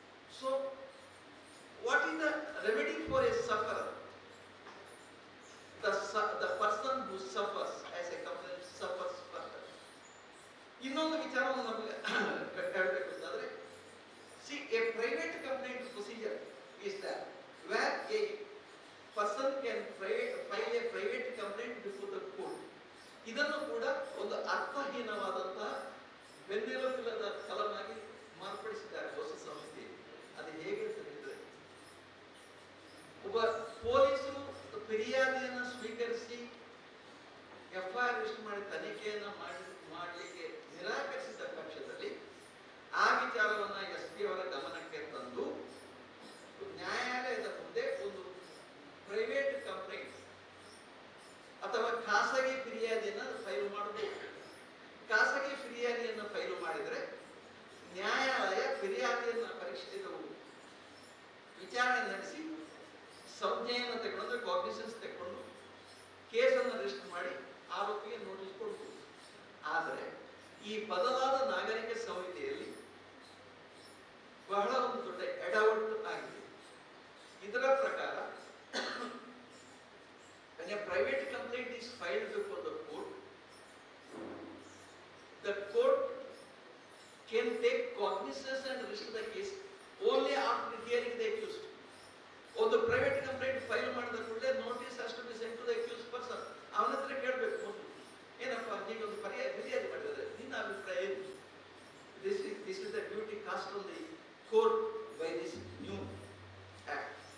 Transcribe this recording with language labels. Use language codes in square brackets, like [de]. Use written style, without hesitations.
[en] So, what is the remedy for a sufferer? The person who suffers as a complainant suffers first. [kn] ಇನ್ನೊಂದು ವಿಚಾರವನ್ನು ನಮಗೆ ಹೇಳಬೇಕು ಅಂತಂದ್ರೆ, [en] see, a private complaint is that where a person can file a private complaint before the court. [kn] ಇದನ್ನು ಕೂಡ ಒಂದು ಅರ್ಥಹೀನವಾದಂತಹ ಬೆನ್ನೆಲುಬಿಲ್ಲದ ಕಲಮಾಗಿ ಮಾರ್ಪಡಿಸಿದ್ದಾರೆ ಹೊಸ ಸಂಸ್ಥೆ. ಅದು ಹೇಗೆ ಅಂತ ಹೇಳಿದ್ರೆ, ಒಬ್ಬ ಪೊಲೀಸರು ಫಿರ್ಯಾದಿಯನ್ನು ಸ್ವೀಕರಿಸಿ ಎಫ್ಐಆರ್ ರಿಜಿಸ್ಟರ್ ಮಾಡಿ ತನಿಖೆಯನ್ನು ಮಾಡಲಿಕ್ಕೆ ನಿರಾಕರಿಸಿದ ಪಕ್ಷದಲ್ಲಿ ಆ ವಿಚಾರವನ್ನು SP ಅವರ ಗಮನಕ್ಕೆ ತಂದು ನ್ಯಾಯಾಲಯದ ಮುಂದೆ ಒಂದು ಪ್ರೈವೇಟ್ ಕಂಪ್ಲೇಂಟ್ ಅಥವಾ ಖಾಸಗಿ ಫಿರ್ಯಾದಿಯನ್ನು ಫೈಲ್ ಮಾಡಬೇಕು. ಖಾಸಗಿ ಫಿರ್ಯಾದಿಯನ್ನು ಫೈಲ್ ಮಾಡಿದರೆ ನ್ಯಾಯಾಲಯ ಫಿರ್ಯಾದಿಯನ್ನು ಪರಿಶೀಲಿಸಿ ವಿಚಾರಣೆ ನಡೆಸಿ ಸಂಜ್ಞೆಯನ್ನು ತಗೊಂಡು ಕಾಗ್ನಿಸೆನ್ಸ್ ತಗೊಂಡು ಕೇಸನ್ನು ರಿಜಿಸ್ಟರ್ ಮಾಡಿ ಆರೋಪಿಗೆ ನೋಟಿಸ್ ಕೊಡಬಹುದು. ಆದರೆ ಈ ಬದಲಾದ ನಾಗರಿಕ ಸಂಹಿತೆಯಲ್ಲಿ ಬಹಳ ಒಂದು ದೊಡ್ಡ ಎಡವಟ್ಟು ಆಗಿದೆ. ಇದರ ಪ್ರಕಾರ [en] when a private complaint is filed before the court can take cognizance and register the case only after hearing the accused. [kn] ಒಂದು ಪ್ರೈವೇಟ್ ಕಂಪ್ಲೇಂಟ್ ಫೈಲ್ ಮಾಡಿದ ಕೂಡಲೇ [en] Notice has to be sent to the accused person. [kn] ಅವನ ಹತ್ರ ಕೇಳಬೇಕು ಮೊದಲು, ಏನಪ್ಪ ನೀವೊಂದು ಫಿರ್ಯಾದಿ ಮಾಡಿದರೆ ನಿನ್ನ ಅಭಿಪ್ರಾಯ ಏನು? [en] This is the duty cast on the court by this new act.